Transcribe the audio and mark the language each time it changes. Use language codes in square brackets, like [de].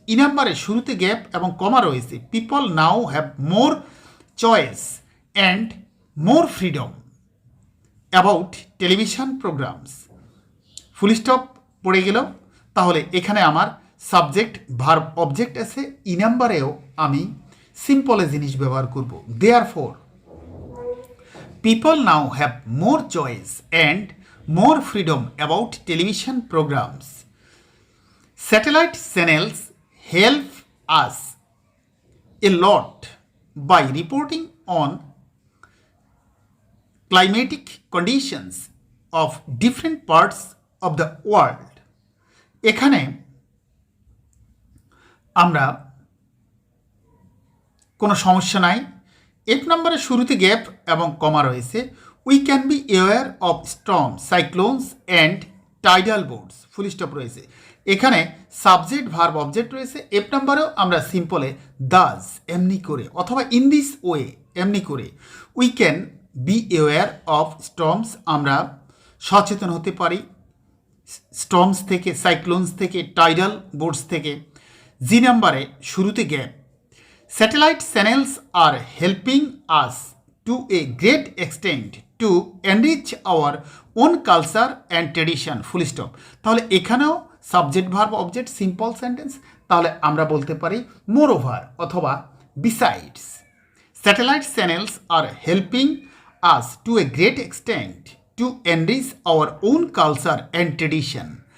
[bn] ই নাম্বারে শুরুতে গ্যাপ এবং কমা রয়েছে। [en] people now have more choice and more freedom about television programs, full stop [bn] পড়ে গেল। তাহলে এখানে আমার সাবজেক্ট ভার্ব অবজেক্ট আছে। ই নাম্বারেও আমি সিম্পলে জিনিস ব্যবহার করব। Therefore [en] People now have more choice and more freedom about television programs. Satellite channels help us a lot by reporting on climatic conditions of different parts of the world. [bn] এখানে আমরা কোনো সমস্যা নাই। এক নম্বরের শুরুতে গ্যাপ এবং কমা রয়েছে। [en] We can be aware of storm, cyclones and tidal boards, full stop রয়েছে। [bn] এখানে সাবজেক্ট ভার্ব অবজেক্ট রয়েছে। এফ নাম্বারেও আমরা সিম্পলে দাজ এমনি করে অথবা [en] in this way [bn] এমনি করে [en] we can be aware of storms, [bn] আমরা সচেতন হতে পারি স্টর্মস থেকে, সাইক্লোনস থেকে, টাইডাল বোর্ডস থেকে। জি নাম্বারে শুরুতে gap. [en] Satellite channels are helping us to a great extent to enrich our own culture and tradition, full stop। [bn] তাহলে এখানেও subject verb object simple sentence, তাহলে আমরা বলতে পারি মোরওভার অথবা besides. [en] Satellite channels are helping us to a great extent to enrich our own culture and tradition।